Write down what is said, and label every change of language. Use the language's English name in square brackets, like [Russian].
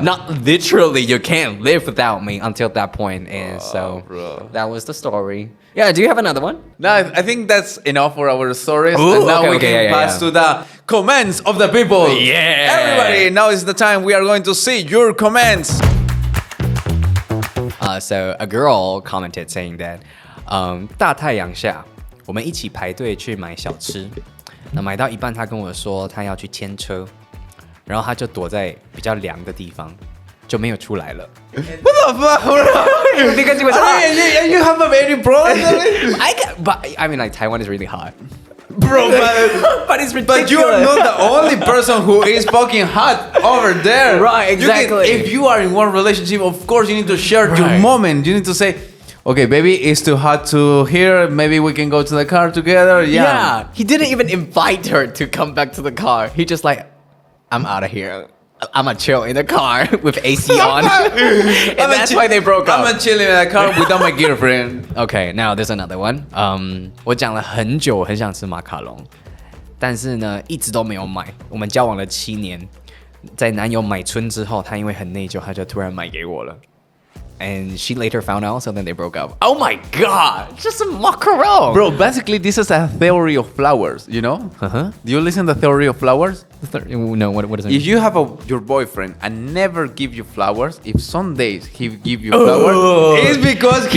[English] Not literally, you can't live without me until that point. And that was the story. Yeah, do you have another one? No, I think that's enough for our stories. Ooh, and now we can pass to the comments of the people. Yeah. Everybody, now is the time we are going to see your comments. So a girl commented saying that, [Chinese] 大太阳下，我们一起排队去买小吃。那买到一半，他跟我说他要去牵车，然后他就躲在比较凉的地方，就没有出来了。 [English] What the fuck? Because he was hot. You have a very problem. But I mean, like Taiwan is really hot. Bro, but it's ridiculous. But you're not the only person who is fucking hot over there. Right, exactly. If you are in one relationship, of course you need to share your moment. You need to say, okay, baby, it's too hot to here. Maybe we can go to the car together. Yeah. He didn't even invite her to come back to the car. He just like, I'm out of here. I'm gonna chill in the car with AC on. And that's why they broke up. I'm gonna chill in the car without my girlfriend. Okay, now there's another one. [Chinese] 我讲了很久，我很想吃马卡龙，但是呢，一直都没有买。我们交往了7年，在男友买春之后，他因为很内疚，他就突然买给我了。 [English] And she later found out, so then they broke up. Oh my god! Just a macaron! Bro, basically this is a theory of flowers, you know? Uh-huh. Do you listen to the theory of flowers? No, what does it mean? If you have your boyfriend and never give you flowers, if some days he give you flowers, it's because